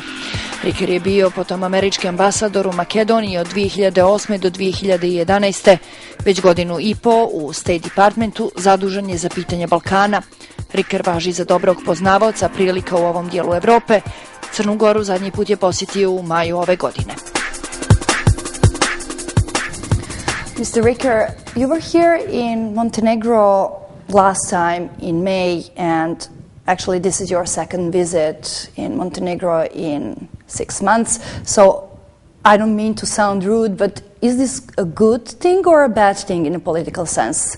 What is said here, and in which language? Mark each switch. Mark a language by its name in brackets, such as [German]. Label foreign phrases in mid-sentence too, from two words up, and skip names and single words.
[Serbian] Riker je bio potom američki ambasador u Makedoniji od 2008. do 2011. Već godinu i po u State Departmentu zadužen je za pitanje Balkana. Riker važi za dobrog poznavaoca prilika u ovom dijelu Evrope. Crnu Goru zadnji put je posjetio u maju ove godine. [English] Mr. Riker, you were here in Montenegro last time in May, and actually this is your second visit in Montenegro in 6 months. So I don't mean to sound rude, but is this a good thing or a bad thing in a political sense?